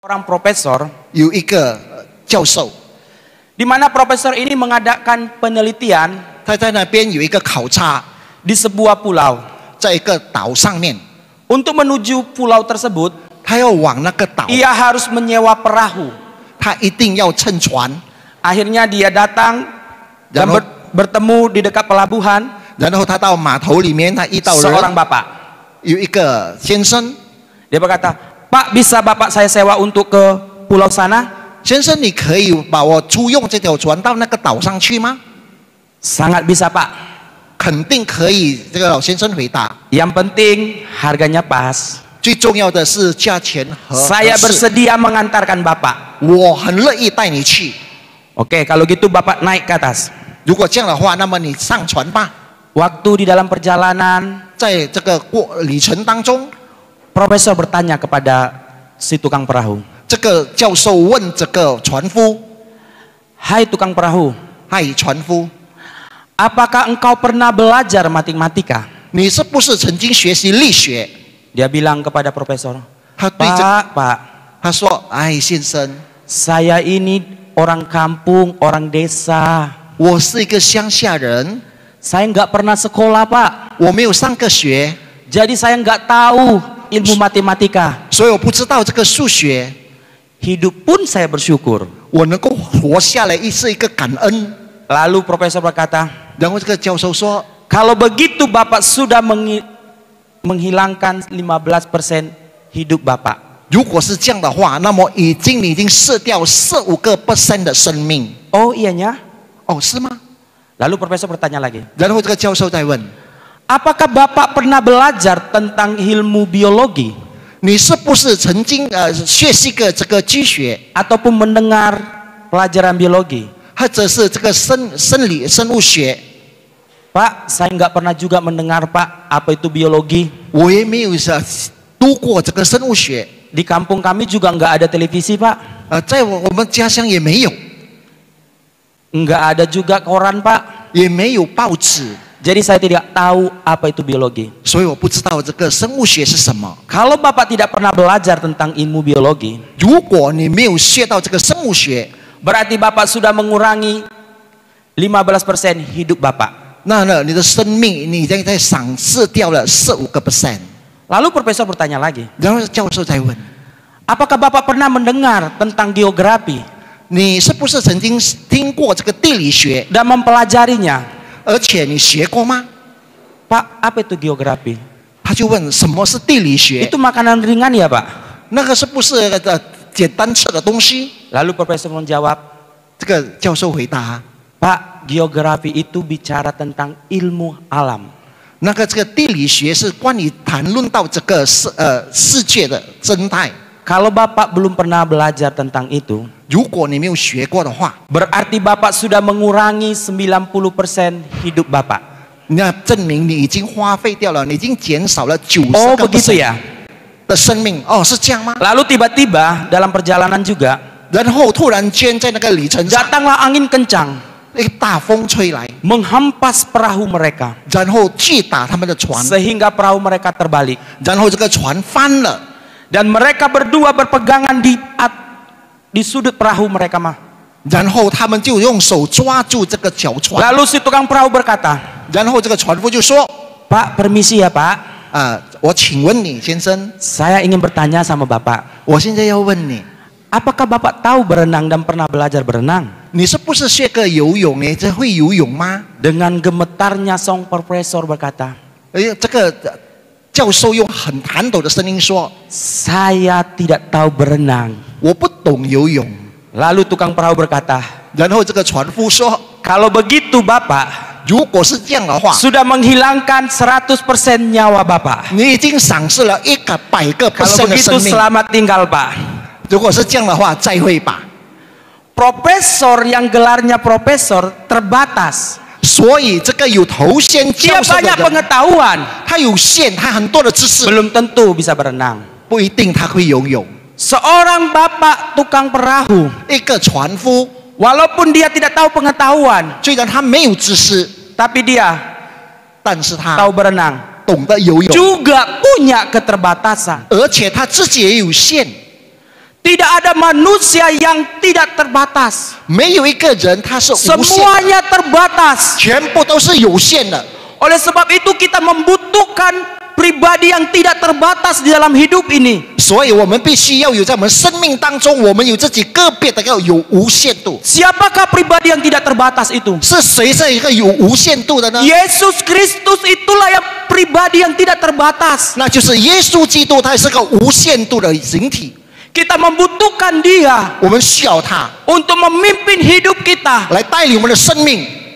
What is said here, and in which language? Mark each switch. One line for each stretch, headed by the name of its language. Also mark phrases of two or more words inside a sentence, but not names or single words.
Indonesian: Orang profesor
Chinese: 有一个教授，
Indonesian: di mana profesor ini mengadakan penelitian
Chinese: 他在那边有一个考察，
Indonesian: di sebuah pulau.
Chinese: 在一个岛上面，
Indonesian: Untuk menuju pulau tersebut,
Chinese: 他要往那个岛，
Indonesian: ia harus menyewa perahu.
Chinese: 他一定要乘船，
Indonesian: Akhirnya dia datang dan Dan- bertemu di dekat pelabuhan
Chinese: 然后他到码头里面，他遇到
Indonesian: seorang
Chinese: 人，
Indonesian: bapak.
Chinese: 有一个先生，
Indonesian: Dia berkata, "Pak, bisa bapak saya sewa untuk ke pulau sana?"
Chinese: 先生，你可以把我租用这条船到那个岛上去吗？
Indonesian: Sangat bisa, Pak.
Chinese: 肯定可以。这个老先生回答。
Indonesian: Yang penting harganya pas.
Chinese: 最重要的是价钱合
Indonesian: Saya
Chinese: 适。
Indonesian: bersedia mengantarkan bapak.
Chinese: 我很乐意带你去。
Indonesian: Oke, kalau gitu bapak naik ke atas.
Chinese: 如果这样的话，那么你上船吧。
Indonesian: Waktu di dalam perjalanan,
Chinese: 在这个旅程当中，
Indonesian: profesor bertanya kepada si tukang perahu,
Chinese: 这个教授问这个船夫
Indonesian: "Hai tukang perahu,
Chinese: 嗨，船夫，
Indonesian: apakah engkau pernah belajar matematika?"
Chinese: 你是不是曾经学习力学？
Indonesian: Dia bilang kepada profesor,
Chinese: 他对这
Indonesian: Pak,
Chinese: 他说：“哎，先生，
Indonesian: saya ini orang kampung, orang desa.
Chinese: 我是一个乡下人，
Indonesian: Saya nggak pernah sekolah, Pak.
Chinese: 我没有上过学，
Indonesian: Jadi saya nggak tahu ilmu matematika.
Chinese: 所以我不知道这个数学。
Indonesian: Hidup pun saya bersyukur."
Chinese: 我能够活下来，是一个感恩。
Indonesian: Lalu profesor berkata,
Chinese: 然后这个教授说
Indonesian: "Kalau begitu Bapak sudah menghilangkan 15% hidup Bapak."
Chinese: 如果是这样的话，那么你已经射掉15% 的生命。
Indonesian: Oh iyanya?
Chinese: 哦，是吗？
Indonesian: Lalu profesor bertanya lagi,
Chinese: 然后这个教授再问
Indonesian: "Apakah Bapak pernah belajar tentang ilmu biologi
Chinese: 你是不是曾经学习过这个机学，
Indonesian: ataupun mendengar pelajaran biologi?"
Chinese: 或者是这个生物学？
Indonesian: "Pak, saya nggak pernah juga mendengar Pak apa itu biologi.
Chinese: 我也没有读过这个生物学。
Indonesian: Di kampung kami juga nggak ada televisi Pak.
Chinese: 在我们家乡也没有，
Indonesian: Nggak ada juga koran Pak.
Chinese: 也没有报纸，
Indonesian: Jadi saya tidak tahu apa itu biologi."
Chinese: 所以我不知道这个生物学是什么。
Indonesian: Kalau Bapak tidak pernah belajar tentang ilmu biologi,
Chinese: 如果你没有学到这个生物学，
Indonesian: berarti Bapak sudah mengurangi 15% hidup Bapak.
Chinese: 那你的生命你已经在丧失掉了15%。
Indonesian: Lalu profesor bertanya lagi,
Chinese: 然后教授再问
Indonesian: "Apakah Bapak pernah mendengar tentang geografi
Chinese: 你是不是曾经听过这个地理学，
Indonesian: dan mempelajarinya?"
Chinese: 而且你学过吗？
Indonesian: "Pak, apa itu geografi?"
Chinese: 他就问什么是地理学？
Indonesian: "Itu makanan ringan ya Pak?"
Chinese: 那个是不是简单吃的东西？
Indonesian: Lalu profesor menjawab,
Chinese: 这个教授回答，
Indonesian: "Pak, geografi itu bicara tentang ilmu alam.
Chinese: 那个这个地理学是关于谈论到这个世界的生态。
Indonesian: Kalau Bapak belum pernah belajar tentang itu,
Chinese: 如果你没有学过的话，
Indonesian: berarti Bapak sudah mengurangi 90% hidup Bapak."
Chinese: 那证明你已经花费掉了，你已经减少了
Indonesian: Oh begitu
Chinese: 90%
Indonesian: ya.
Chinese: 的生命。哦，是这样吗？
Indonesian: Lalu tiba-tiba dalam perjalanan juga
Chinese: 然后突然间在那个里程上，
Indonesian: datanglah angin kencang
Chinese: 一个大风吹来，
Indonesian: menghampas perahu mereka
Chinese: 然后击打他们的船，
Indonesian: sehingga perahu mereka terbalik
Chinese: 然后这个船翻了，
Indonesian: dan mereka berdua berpegangan di sudut perahu mereka mah.
Chinese: 然后他们就用手抓住这个脚船，
Indonesian: Lalu si tukang perahu berkata,
Chinese: 然后这个船夫就说
Indonesian: "Pak, permisi ya Pak,
Chinese: 我请问你先生，
Indonesian: saya ingin bertanya sama Bapak,
Chinese: 我现在要问你，
Indonesian: apakah Bapak tahu berenang dan pernah belajar berenang?"
Chinese: 你是不是学过游泳？你这会游泳吗？
Indonesian: Dengan gemetarnya sang profesor berkata,
Chinese: 这个教授用很颤抖的声音说，
Indonesian: "Saya tidak tahu berenang."
Chinese: 我不懂游泳。
Indonesian: Lalu tukang perahu berkata,
Chinese: 然后这个船夫说，
Indonesian: "Kalau begitu Bapak
Chinese: 如果是这样的话，
Indonesian: sudah menghilangkan 100% nyawa Bapak.
Chinese: 你已经丧失了100%的
Indonesian: Kalau
Chinese: 生
Indonesian: begitu
Chinese: 命。
Indonesian: selamat tinggal Pak."
Chinese: 如果是这样的话，再会吧。
Indonesian: Profesor yang gelarnya profesor terbatas.
Chinese: 所以这个有头衔
Indonesian: Dia
Chinese: 教授的
Indonesian: banyak
Chinese: 人，
Indonesian: pengetahuan,
Chinese: 他有限，他很多的知识，
Indonesian: belum tentu bisa berenang.
Chinese: 不一定他会游泳。
Indonesian: Seorang bapak tukang perahu,
Chinese: 一个船夫，
Indonesian: walaupun dia tidak tahu pengetahuan,
Chinese: 虽然他没有知识，
Indonesian: tapi dia
Chinese: 但是他
Indonesian: tahu berenang,
Chinese: 懂得游泳，
Indonesian: juga punya keterbatasan.
Chinese: 而且他自己也有限。
Indonesian: Tidak ada manusia yang tidak terbatas.
Chinese: 没有一个人他是无限的，
Indonesian: Semuanya terbatas.
Chinese: 全部都是有限的。
Indonesian: Oleh sebab itu kita membutuhkan pribadi yang tidak terbatas di dalam hidup ini.
Chinese: 所以我们必须要有在我们生命当中，我们有自己个别的要有无限度。
Indonesian: Siapakah pribadi yang tidak terbatas itu?
Chinese: 是谁是一个有无限度的呢？
Indonesian: Yesus Kristus itulah yang pribadi yang tidak terbatas.
Chinese: 那就是耶稣基督，他是个无限度的形体。
Indonesian: Kita membutuhkan Dia
Chinese: 我们需要他
Indonesian: untuk memimpin hidup kita.
Chinese: 来带领我们的生命。